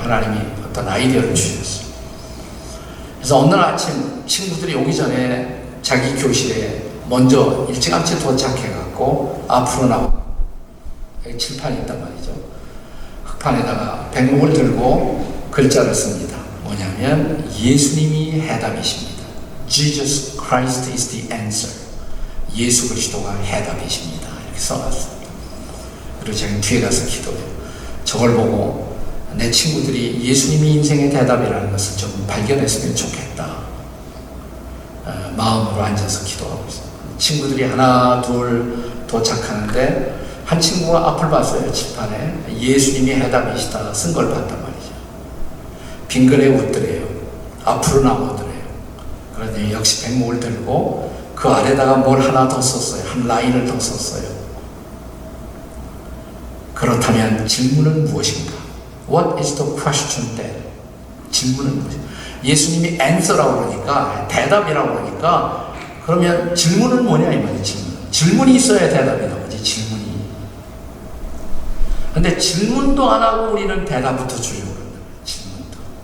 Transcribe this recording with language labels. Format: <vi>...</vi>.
<ko>하나님이 어떤 아이디어를 주셨어요. 그래서 어느 날 아침 친구들이 오기 전에 자기 교실에 먼저 일찌감치 도착해갖고 앞으로 나오고 여기 칠판이 있단 말이죠. 흑판에다가 백목을 들고 글자를 씁니다. 뭐냐면 예수님이 해답이십니다.</ko> <en>Jesus Christ is the answer.</en> <ko>예수 그리스도가 해답이십니다. 이렇게 써놨습니다. 그리고 제가 뒤에 가서 기도해요. 저걸 보고 내 친구들이 예수님이 인생의 대답이라는 것을 좀 발견했으면 좋겠다. 마음으로 앉아서 기도하고 있어요. 친구들이 하나 둘 도착하는데 한 친구가 앞을 봤어요. 칠판에 예수님이 해답이시다 쓴 걸 봤단 말이죠. 빙그레 웃더래요. 앞으로 나오더래요. 그러더니 역시 백목을 들고 그 아래다가 뭘 하나 더 썼어요. 한 라인을 더 썼어요. 그렇다면 질문은 무엇인가?</ko> <en>What is the question then?</en> <ko>질문은 무엇인가? 예수님이 answer라고 그러니까 대답이라고 그러니까 그러면 질문은 뭐냐 이 말이에요. 질문이 있어야 대답이 나오지. 질문이. 근데 질문도 안 하고 우리는 대답부터 주려고 그런다. 질문도.</ko>